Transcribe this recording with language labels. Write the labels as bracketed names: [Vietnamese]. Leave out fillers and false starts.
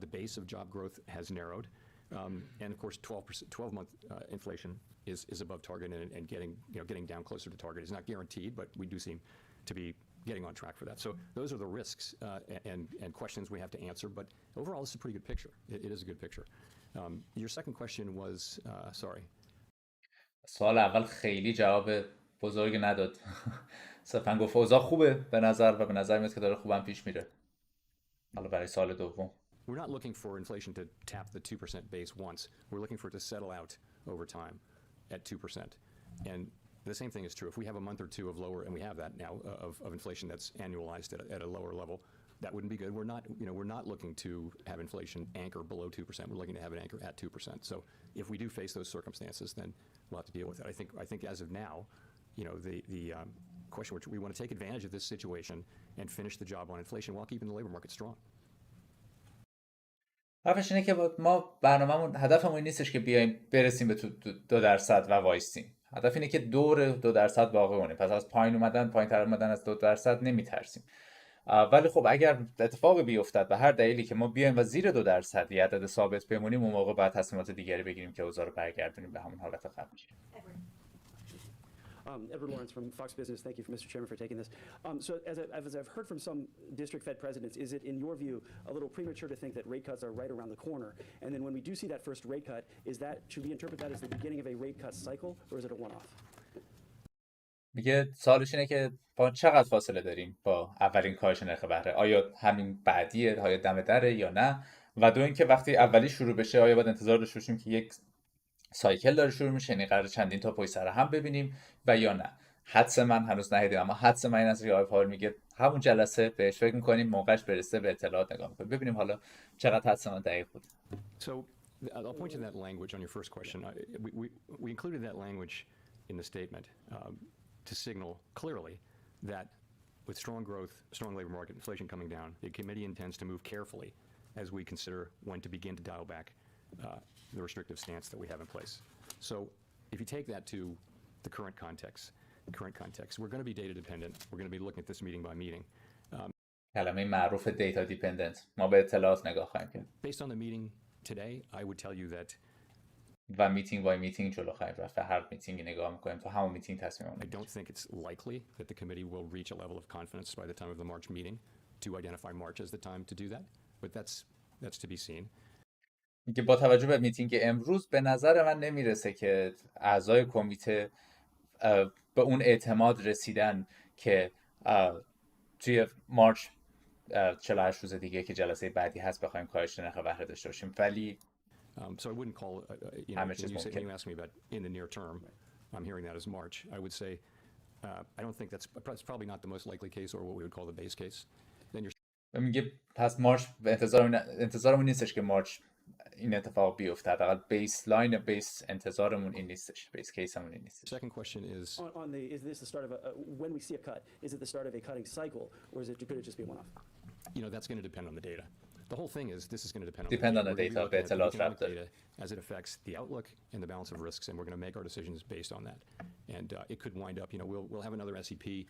[English] The base of job growth has narrowed. And of course, 12-month inflation is above target and getting down closer to target. It's not guaranteed, but we do seem to be getting on track for that. So those are the risks and questions we have to answer. But overall, this is a pretty good picture. It is a good picture. Your second question was, sorry. [Persian] سوال اول خیلی جواب بزرگ نداد. صرفا گفت اوضاع خوبه به نظر و به نظر میاد که داره خوبم پیش میره. حالا برای سال دوم. [English] We're not looking for inflation to tap the 2% base once. We're looking for it to settle out over time at 2%. And the same thing is true. If we have a month or two of lower, and we have that now, of inflation that's annualized at a lower level, that wouldn't be good. We're not looking to have inflation anchor below 2%. We're looking to have it anchor at 2%. So if we do face those circumstances, then we'll have to deal with it. I think as of now, the question, which we want to take advantage of this situation and finish the job on inflation while keeping the labor market strong. [Persian] حرفش اینه که ما برنامه‌مون، هدفمون این نیستش که بیایم برسیم به 2% و وایسیم. هدف اینه که دور 2% باقی مونه. پس از پایین‌تر اومدن از 2% نمیترسیم. ولی خب اگر اتفاقی بیفتد به هر دلیلی که ما بیایم و زیر 2% یه عدد ثابت بمونیم، اون موقع باید تصمیمات دیگری بگیریم که اوضاع رو برگردونیم به همون حالت قبلی. [English] Edward Lawrence from Fox Business. Thank you, Mr. Chairman, for taking this. So as I've heard from some district Fed presidents, is it, in your view, a little premature to think that rate cuts are right around the corner? And then when we do see that first rate cut, should we interpret that as the beginning of a rate cut cycle, or is it a one-off? [Persian] میگه سوالش اینه که با چقدر فاصله داریم با اولین کاهش نرخ بهره؟ آیا همین بعدیه، آیا دم دره یا نه؟ و دو اینکه وقتی اولی شروع بشه آیا باید انتظار داشته باشیم که یک سایکل داره شروع میشه، یعنی قرار چندین تا پشت سر هم ببینیم و یا نه؟ حدس من هنوز ندیدم، اما حدس من این است که آقای پاول میگه همون جلسه بهش فکر میکنیم، موقعش برسه به اطلاعات نگاه میکنیم، ببینیم حالا چقدر حدس من دقیق بود. [English] So I'll point to that language on your first question. We included that language in the statement to signal clearly that with strong growth, strong labor market, inflation coming down, the committee intends to move carefully as we consider when to begin to dial back the restrictive stance that we have in place. So if you take that to the current context, we're going to be data dependent. We're going to be looking at this meeting by meeting. [Persian] کلمه معروف دیتا دیپندنت، ما به اطلاعات نگاه خواهیم کرد. [English] Based on the meeting today, I would tell you that [Persian] و میتینگ بای میتینگ جلو خواهیم رفت، به هر میتینگی نگاه میکنیم تا همون میتینگ تصمیم [English] I don't think it's likely that the committee will reach a level of confidence by the time of the March meeting to identify March as the time to do that, but that's to be seen. [Persian] میگه با توجه به میتینگ امروز به نظر من نمیرسه که اعضای کمیته به اون اعتماد رسیدن که توی مارچ 48 روز دیگه که جلسه بعدی هست بخوایم کاهش نرخ بهره داشته باشیم. ولی [English] So I wouldn't call when you ask me about in the near term, I'm hearing that as March. I would say I don't think that's probably not the most likely case or what we would call the base case. Then you're [Persian] میگه پس مارچ انتظارمون نیستش که مارچ این اتفاق بیفته. حداقل بیس انتظارمون این نیستش، بیس کیسمون این نیستش. [English] Second question is is this the start of when we see a cut, is it the start of a cutting cycle, or could it just be a one-off? That's going to depend on the data. The whole thing is this is going to depend on the data. We're going to be looking at the data as it affects the outlook and the balance of risks, and we're going to make our decisions based on that. And it could wind up, we'll have another SEP